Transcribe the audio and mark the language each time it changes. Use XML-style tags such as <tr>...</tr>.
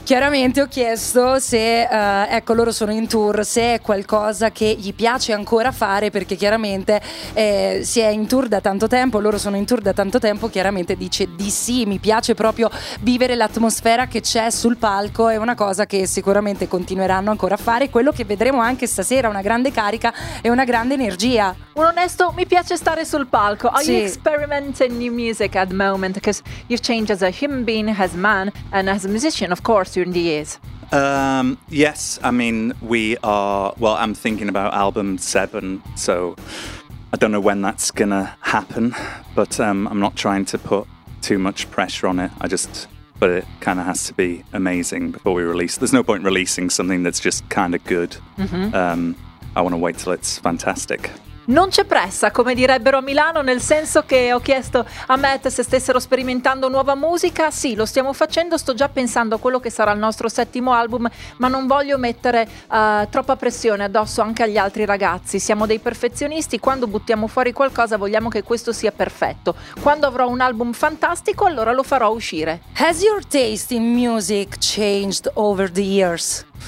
<it>Chiaramente ho chiesto se, ecco, loro sono in tour, se è qualcosa che gli piace ancora fare, perché chiaramente si è in tour da tanto tempo, loro sono in tour da tanto tempo, chiaramente dice di sì, mi piace proprio vivere l'atmosfera che c'è sul palco, è una cosa che sicuramente continueranno ancora a fare, quello che vedremo anche stasera, una grande carica e una grande energia. Un onesto, mi piace stare sul palco.</it> <en>Are you experimenting new music at the moment, because you've changed as a human being, as a man, and as a musician, of course, during the years? Yes, I mean, we are... Well, I'm thinking about album 7, so I don't know when that's gonna happen, but I'm not trying to put too much pressure on it. But it kind of has to be amazing before we release. There's no point releasing something that's just kind of good. Mm-hmm. I want to wait till it's fantastic.</en> <it>Non c'è pressa, come direbbero a Milano, nel senso che ho chiesto a Matt se stessero sperimentando nuova musica. Sì, lo stiamo facendo, sto già pensando a quello che sarà il nostro 7° album, ma non voglio mettere troppa pressione addosso anche agli altri ragazzi. Siamo dei perfezionisti, quando buttiamo fuori qualcosa vogliamo che questo sia perfetto. Quando avrò un album fantastico, allora lo farò uscire.</it> <en>Has your taste in music changed over the years?</en>